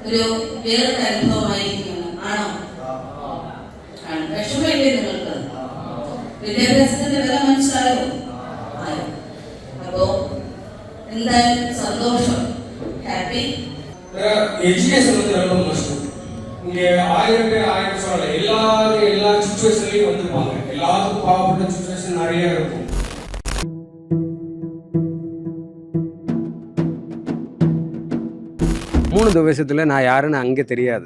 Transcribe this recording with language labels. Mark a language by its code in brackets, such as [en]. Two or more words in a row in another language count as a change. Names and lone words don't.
[ml] ഒരു വേറൊരു അനുഭവമായിരിക്കുമെന്ന് ആണോ? വിഷമമില്ലേ നിങ്ങൾക്ക്? വിദ്യാഭ്യാസത്തിന്റെ വില മനസ്സിലായോ? അപ്പോ എന്തായാലും [ta] சந்தோஷம், ஹாப்பி. எஜுகேஷன் வந்து ரொம்ப மஸ்ட். இங்க 1000 பேர் 1000 சொல்லல, எல்லாரும் எல்லா சிச்சுவேஷன்லயும் வந்துருப்பாங்க. எல்லாருக்கும் பாவப்பட்ட சிச்சுவேஷன் நிறைய இருக்கும். 3 வருஷத்தில் நான் யாருன்னு அங்கே தெரியாது.